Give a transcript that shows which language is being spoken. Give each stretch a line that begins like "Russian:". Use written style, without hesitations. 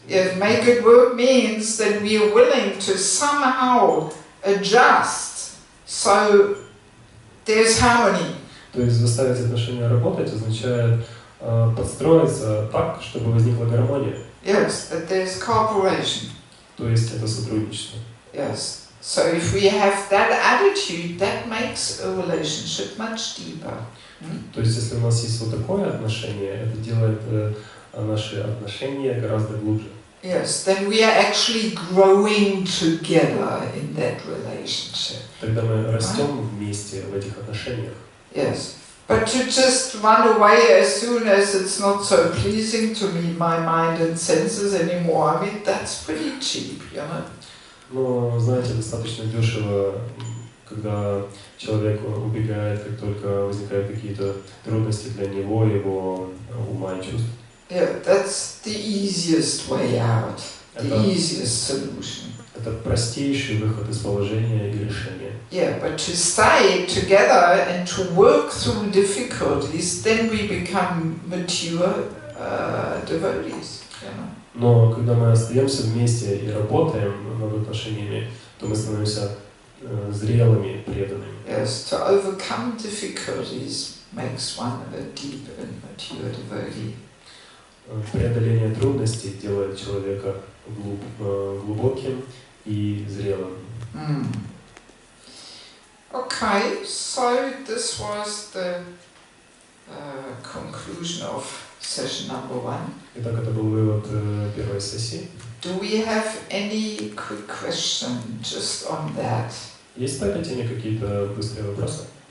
English: Yes, make it work means that we are willing to somehow adjust so there's harmony.
Russian: То есть заставить отношения работать означает подстроиться так, чтобы возникла гармония.
English: Yes, that there's cooperation.
Russian: То есть это сотрудничество.
English: Yes. So if we have that attitude, that makes a relationship much deeper.
Russian: То есть если у нас есть вот такое отношение, это делает наши отношения гораздо глубже.
English: Yes, then we are actually growing together in that relationship.
Russian: Тогда мы растем вместе в этих отношениях.
English: Yes. But to just run away as soon as it's not so pleasing to me, my mind and senses anymore, I mean, that's pretty cheap, you know.
Russian: Но, знаете, достаточно дешево, когда человек убегает, как только возникают какие-то трудности для него, его ума и чувств.
English: Yeah, that's the easiest way out, the easiest solution.
Russian: Это простейший выход из положения и решения.
English: Yeah, but to stay together and to work through difficulties, then we become mature devotees, you know.
Russian: Но когда мы остаемся вместе и работаем над отношениями, то мы становимся зрелыми, преданными.
English: Yes, to overcome difficulties makes one a deep and mature devotee.
Russian: Преодоление трудностей делает человека глубоким и зрелым.
English: Okay, so this was the conclusion of session number 1.
Russian: Итак, это был вывод первой сессии.
English: Do we have any quick question just on that?
Russian: Есть по этой теме какие-то быстрые вопросы?